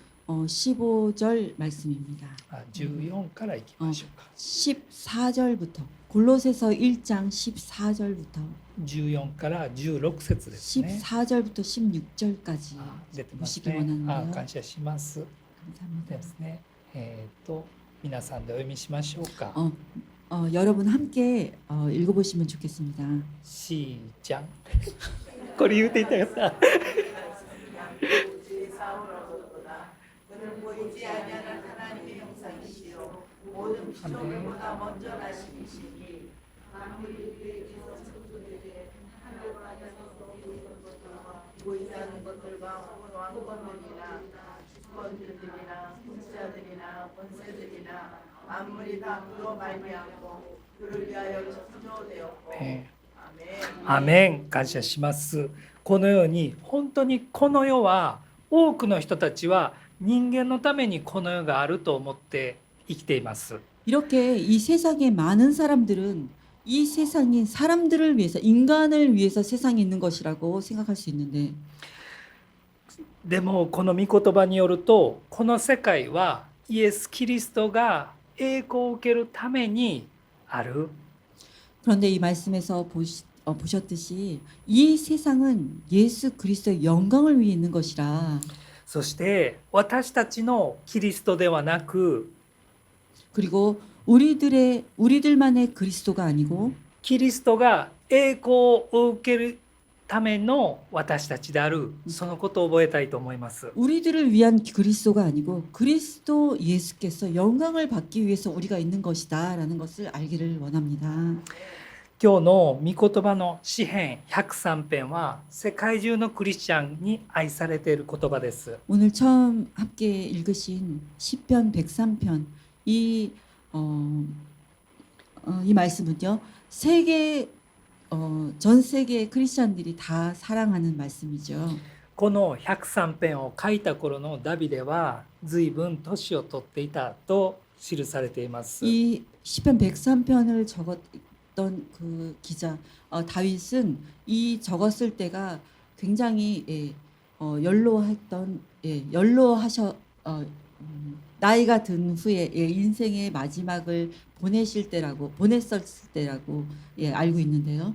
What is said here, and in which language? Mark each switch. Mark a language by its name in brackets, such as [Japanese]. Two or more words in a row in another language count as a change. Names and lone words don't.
[Korean] 15절 말씀입니다. [Japanese] 14 からいきましょうか。 [Korean] 14절부터 골로새서 1장 14절부터 [Japanese] 14 から16節ですね。 [Korean] 14절부터 16절까지 [Japanese] 出てます [Korean] 보시기 [Japanese] ね。 [Korean] 원하는데요. [Japanese] 感謝します。 [Korean] 감사합니다. [Japanese] ですね。皆さんでお読みしましょうか。 [Korean] 여러분 함께 읽어보시면 좋겠습니다. [Japanese] しーちゃん。これ言うていたかった。 [Korean] 그는 보이지 아니하는 하나님의 형상이시요 모든 피조물보다 먼저 나신 이시니 만물이 그에게서 창조되되 하늘과 땅에서 보이는 것들과 보이지 않는 것들과 혹은 왕권들이나 주권들이나 군사들이나 권세들이나 만물이 다 그로 말미암고 그를 위하여 창조되었고 아멘. [Japanese] アメン。感謝します。このように本当にこの世は多くの人たちは人間のためにこの世があると思って生きています。 [Korean] 이렇게 이 세상에 많은 사람들은 이 세상이 사람들을 위해서, 인간을 위해서 세상에 있는 것이라고 생각할 수 있는데, [Japanese] でもこの御言葉によると、この世界はイエス・キリストが栄光を受けるためにある。 [Korean] 그런데 이 말씀에서 보셨듯이 이 세상은 예수 그리스도의 영광을 위해 있는 것이라. [Japanese] そして私たちのキリストではなく、 [Korean] 그리고 우리들만의 그리스도가 아니고 [Japanese] キリストが栄光を受けるための私たちである、そのことを覚えたいと思います。 [Korean] 우리들을 위한 그리스도가 아니고 그리스도 예수께서 영광을 받기 위해서 우리가 있는 것이다라는 것을 알기를 원합니다. [Japanese] 今日の御言葉の詩編103編は世界中のクリスチャンに愛されている言葉です。 [Korean] 오늘 처음 함께 읽으신 시편 103편 이, 이 말씀은요. 전 세계 크리스천들이 다 사랑하는 말씀이죠. [Japanese] この103編を書いた頃のダビデは随分年を取っていたと記されています。 [Korean] 이 시편 103편을 적었던 그 기자 다윗은 이 적었을 때가 굉장히 연로했던 나이가 든 후에 인생의 마지막을 보냈을 때라고 알고 있는데요.